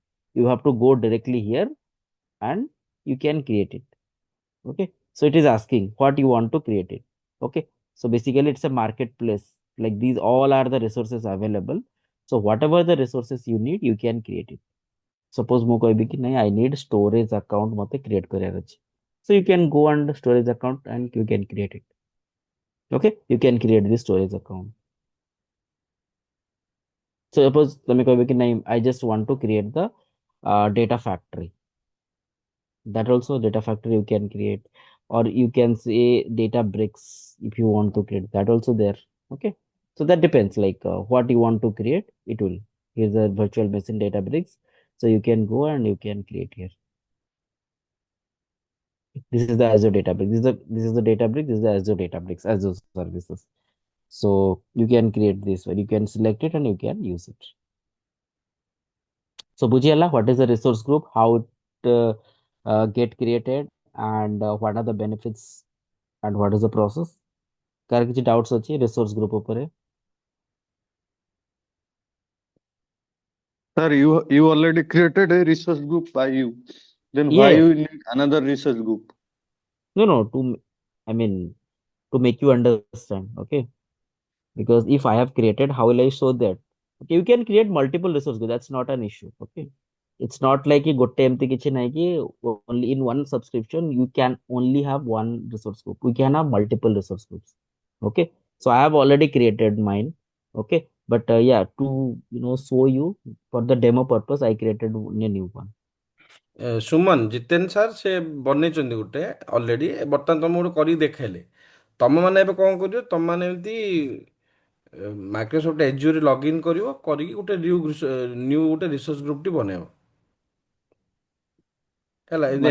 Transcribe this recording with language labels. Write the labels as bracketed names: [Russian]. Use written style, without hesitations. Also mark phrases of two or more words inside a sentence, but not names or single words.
[English] You have to go directly here and you can create it. Okay. So it is asking what you want to create it. Okay. So basically it's a marketplace. Like these all are the resources available. So whatever the resources you need, you can create it. [Odia] Suppose ମୁଁ କହିବି କି ନାଇଁ [English] I need storage account [Odia] ମତେ create କରିବାର ଅଛି. [English] So you can go on the storage account and you can create it. Okay. You can create this storage account. So suppose [Odia] ତମେ କହିବ କି ନାଇଁ [English] I just want to create the data factory. That also data factory you can create, or you can say data bricks if you want to create that also there. Okay. So that depends, like what you want to create, it will. Here's a virtual machine data bricks. So you can go and you can create here. This is the Azure Databricks. This is the Databricks. This is the Azure Databricks, Azure services. So you can create this one. You can select it and you can use it. So Bujiala, what is the resource group? How it get created, and what are the benefits, and what is the process? [Odia] କାର କିଛି doubts ଅଛି [English] resource group [Odia] ଉପରେ? [English] Sir, you already created a research group by you. Then why Yeah. you need another research group? No, I mean, to make you understand. Okay. Because if I have created, how will I show that? Okay, you can create multiple resource group. That's not an issue. Okay. It's not like a [Odia] ଗୋଟେ ଏମିତି କିଛି ନାହିଁ କି [English] only in one subscription you can only have one resource group. We can have multiple resource groups. Okay. So I have already created mine. Okay. But yeah, to show you for the demo purpose, I created a new one. [Odia] ସୁମନ ଜିତେନ ସାର୍ ସେ ବନେଇଛନ୍ତି ଗୋଟେ ଅଲରେଡି, ବର୍ତ୍ତମାନ ତମକୁ ଗୋଟେ କରିକି ଦେଖେଇଲେ। ତମ ମାନେ ଏବେ କଣ କରିବ, ତମ ମାନେ ଏମିତି ମାଇକ୍ରୋସଫ୍ଟ ଏଜୁରେ ଲଗ୍ଇନ୍ କରିବ, କରିକି ଗୋଟେ ନ୍ୟୁ ଗୋଟେ [English] resource group [Odia] ବନେଇବ ହେଲା, ଏମିତି